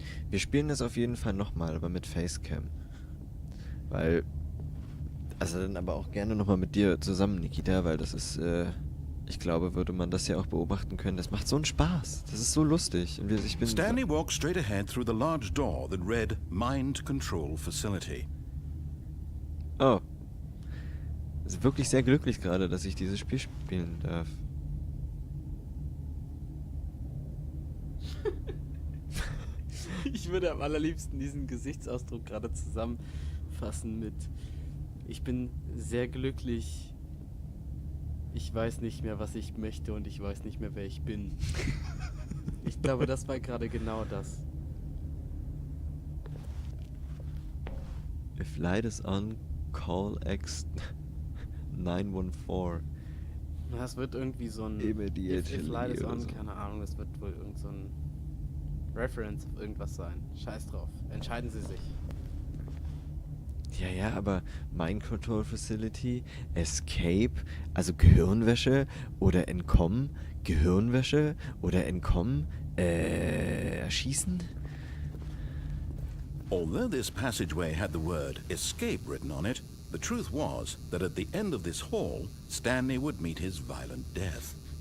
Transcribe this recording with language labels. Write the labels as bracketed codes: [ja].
[de] Wir spielen das auf jeden Fall nochmal, aber mit Facecam. Weil, also dann aber auch gerne nochmal mit dir zusammen, Nikita, weil das ist, ich glaube, würde man das ja auch beobachten können. Das macht so einen Spaß. Das ist so lustig. Und ich bin [en] Stanley walked straight ahead through the large door that read Mind Control Facility. Oh. [de] Ist wirklich sehr glücklich gerade, dass ich dieses Spiel spielen darf. Ich würde am allerliebsten diesen Gesichtsausdruck gerade zusammenfassen mit: Ich bin sehr glücklich. Ich weiß nicht mehr, was ich möchte und ich weiß nicht mehr, wer ich bin. Ich glaube, das war gerade genau das. [en] If light is on, call X 914. [de] Das wird irgendwie so ein... [en] Immediately If light is [de] oder [en] on, [de] so. keine Ahnung, das wird wohl irgend so ein Reference auf irgendwas sein. Scheiß drauf. Entscheiden Sie sich. Ja, aber Mind Control Facility, Escape, also Gehirnwäsche oder Entkommen, Gehirnwäsche oder Entkommen, erschießen? [en] Although this passageway had the word escape written on it, the truth was that at the end of this hall, Stanley would meet his violent death.